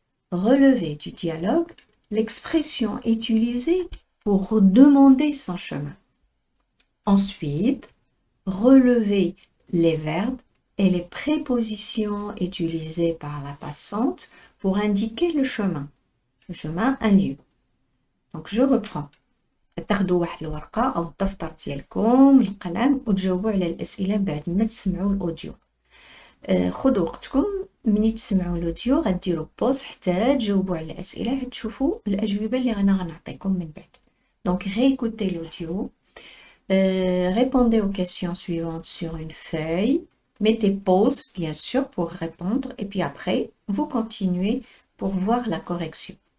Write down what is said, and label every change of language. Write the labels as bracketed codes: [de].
[fr] Relever du dialogue l'expression utilisée pour demander son chemin. Ensuite, relever les verbes et les prépositions utilisées par la passante pour indiquer le chemin. Le chemin, un lieu. Donc, je reprends. [ar] تاخدوا واحد الورقة أو الدفتر ديالكم القلم وتجاوبوا على الأسئلة بعد ما تسمعوا الأوديو. خذوا وقتكم مني تسمعوا الأوديو غديروا بوز حتى تجاوبوا على الأسئلة حتى تشوفوا الأجوبة اللي أنا غنعطيكم من بعد. [fr] Donc réécoutez l'audio, répondez aux questions suivantes sur une feuille, mettez pause bien sûr pour répondre et puis après vous continuez pour voir la correction.